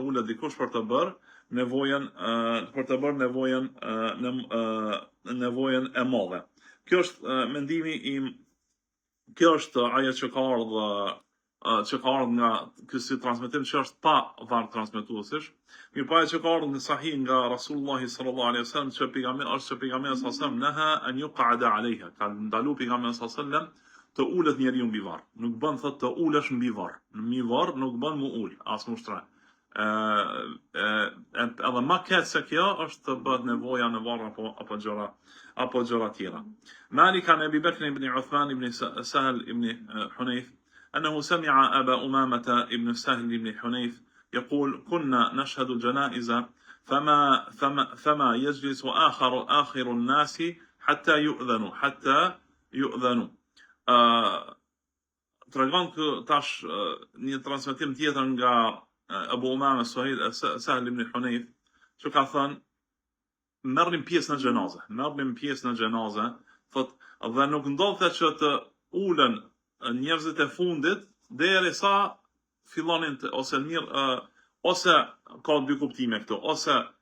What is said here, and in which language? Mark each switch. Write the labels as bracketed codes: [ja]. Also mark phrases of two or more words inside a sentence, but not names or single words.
[sq] Nevojën e madhe. Kjo është mendimi im, kjo është ajo që ka ardhur nga ky transmetim që është pa varg transmetuesish. Mirpo ajo që ka ardhur në sahih nga Rasulullah [ar] صلى الله عليه وسلم [sq] që pejgamberi [ar] صلى الله عليه وسلم نهى أن يقعد عليها. [sq] Ka ndaluar pejgamberi [ar] صلى الله عليه وسلم [sq] të ulet njeriu mbi varr. Nuk bën thotë të ulesh mbi varr. Mbi varr nuk bën mu ul, as mu shtren. Edhe më keq se kjo është të bëhet nevoja në varr apo gjëra tjera. [ar] Malik an Abi Bakr ibn Uthman ibn Sahl ibn Hunayf أنه سمع أبا أمامة ibn سهل ibn Hunayf يقول كنا نشهد الجنائز فما يجلس آخر الناس حتى يؤذن. [sq] Tregon tash një transmetim tjetër nga Abu Umama Sahel ibn Hunayf, që ka thënë merrnim pjesë në xhenaze, thot, dhe nuk ndodhte që të ulen njerëzit e fundit derisa fillonin ose ose ka dy kuptime këtu, ose